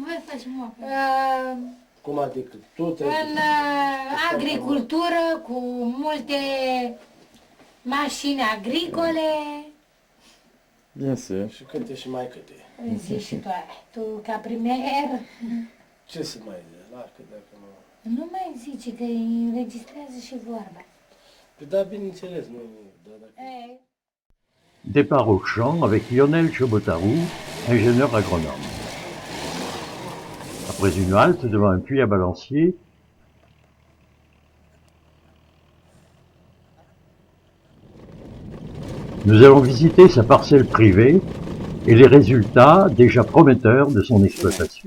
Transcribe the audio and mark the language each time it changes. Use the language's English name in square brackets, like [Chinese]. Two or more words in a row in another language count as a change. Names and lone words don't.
[Romanian] Cum adică? în agricultură cu multe mașini agricole. [French] Bien sûr. [Romanian] Și câte și mai câte. Zici și tu ca premier, Ce să mai zic? La, că dacă nu... nu mai zice că îi înregistrează și vorba. Păi da, bineînțeles, nu... Da, dacă... [French] Départ au champ avec Lionel Chobotarou, ingénieur agronome. Après une halte devant un puits à balancier, nous allons visiter sa parcelle privée et les résultats déjà prometteurs de son exploitation.